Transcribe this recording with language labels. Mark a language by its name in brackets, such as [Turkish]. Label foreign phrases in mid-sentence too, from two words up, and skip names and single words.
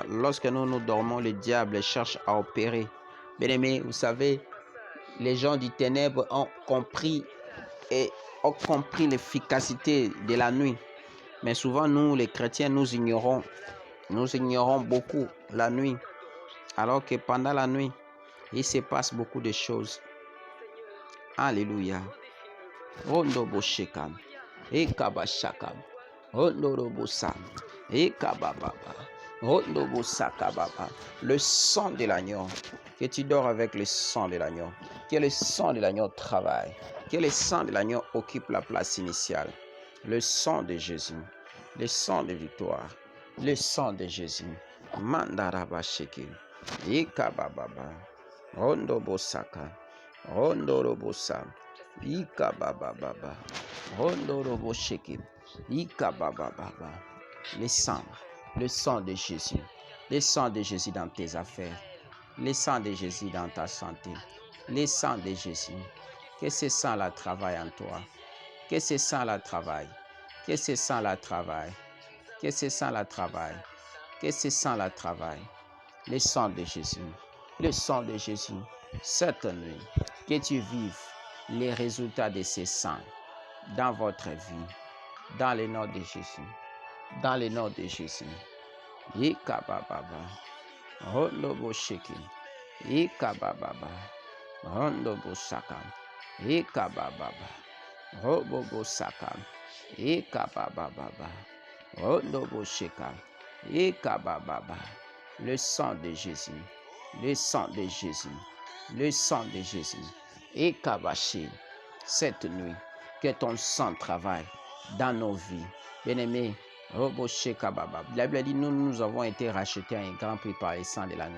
[French] Lorsque nous dormons, le diable cherche à opérer. Bien-aimé, vous savez, les gens du ténèbre ont compris l'efficacité de la nuit. Mais souvent, nous, les chrétiens, nous ignorons beaucoup la nuit. Alors que pendant la nuit, il se passe beaucoup de choses. Alléluia. Rondobo shekam. Ekaba shakam. Rondobo sam. Ekababa. Rondobo sakababa. Le sang de l'agneau. Que tu dors avec le sang de l'agneau. Que le sang de l'agneau travaille. Que le sang de l'agneau occupe la place initiale. Le sang de Jésus. Le sang de victoire. Le sang de Jésus. Mandaraba shekim. Ikababa. Rondobo saka. Rondorobo sam. Ikababa. Rondorobo shekim. Ikababa. Le sang de Jésus. Le sang de Jésus dans tes affaires. Le sang de Jésus dans ta santé. Le sang de Jésus. Que ce sang-là travaille en toi. Que ce sang-là travaille. Que ce sang-là travaille. Que ce sang-là travaille. Que ce sang-là travaille. Le sang de Jésus. Le sang de Jésus. Cette nuit, que tu vives les résultats de ce sang dans votre vie. Dans le nom de Jésus. Dans le nom de Jésus. Ikababa. Rondobo shekim. Ikababa. Rondobo sakam. Ikababa. Robobo sakam. Ikababa. Rondobo shekam. Ikababa. Le sang de Jésus. Le sang de Jésus. Le sang de Jésus. Ikabashi. Cette nuit, que ton sang travaille dans nos vies. Bien-aimés, la Bible dit, nous avons été rachetés à un grand prix par le sang de l'agneau.